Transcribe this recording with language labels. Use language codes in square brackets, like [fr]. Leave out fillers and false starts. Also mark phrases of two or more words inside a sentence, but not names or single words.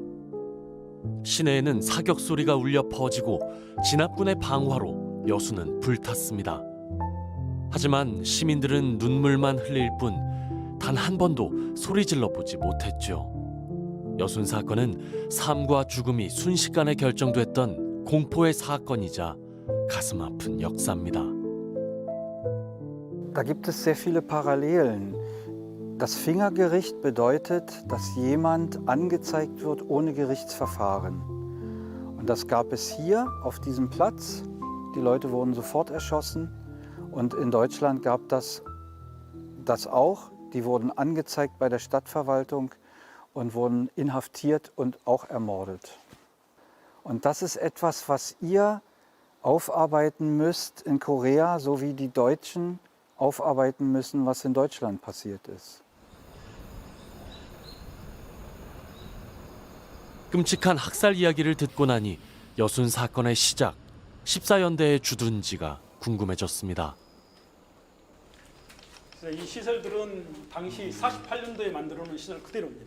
[ko] 시내에는 사격 소리가 울려 퍼지고 진압군의 방화로 여수는 불탔습니다. 하지만 시민들은 눈물만 흘릴 뿐 단 한 번도 소리 질러 보지 못했죠. 여순 사건은 삶과 죽음이 순식간에 결정됐던 공포의 사건이자 가슴 아픈 역사입니다. [de] Da gibt es sehr viele Parallelen. Das Fingergericht bedeutet, dass jemand angezeigt wird ohne Gerichtsverfahren. Und das gab es hier auf diesem Platz. Die Leute wurden sofort erschossen. Und in Deutschland gab das auch. Die wurden angezeigt bei der Stadtverwaltung und wurden inhaftiert und auch ermordet. Und das ist etwas, was ihr aufarbeiten müsst in Korea, so wie die Deutschen aufarbeiten müssen, was in Deutschland passiert ist. [ko] 끔찍한 학살 이야기를 듣고 나니 여순 사건의 시작, 14연대의 주둔지가 궁금해졌습니다. 이 시설들은 당시 48년도에 만들어 놓은 시설 그대로입니다.